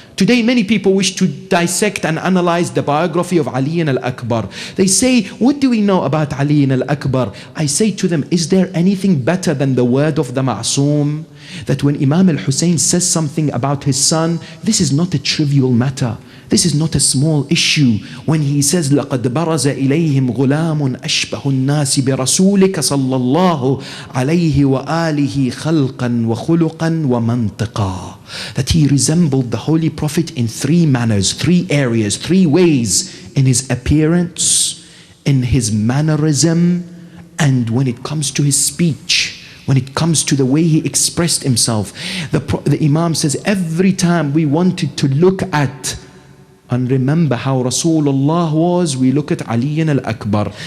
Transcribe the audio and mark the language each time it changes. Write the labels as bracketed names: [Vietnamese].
[English] Today many people wish to dissect and analyze the biography of Ali al-Akbar. They say, what do we know about Ali al-Akbar? I say to them, is there anything better than the word of the Ma'soom? That when Imam al-Hussein says something about his son, this is not a trivial matter. This is not a small issue. When he says, [Arabic] لَقَدْ بَرَزَ إِلَيْهِمْ غُلَامٌ أَشْبَهُ النَّاسِ بِرَسُولِكَ صَلَّى اللَّهُ عَلَيْهِ وَآلِهِ خَلْقًا وَخُلُقًا وَمَنْطِقًا. [English] That he resembled the Holy Prophet in 3 manners, 3 areas, 3 ways: in his appearance, in his mannerism, and when it comes to his speech. When it comes to the way he expressed himself. The Imam says, every time we wanted to look at and remember how Rasulullah was, we look at Ali al-Akbar.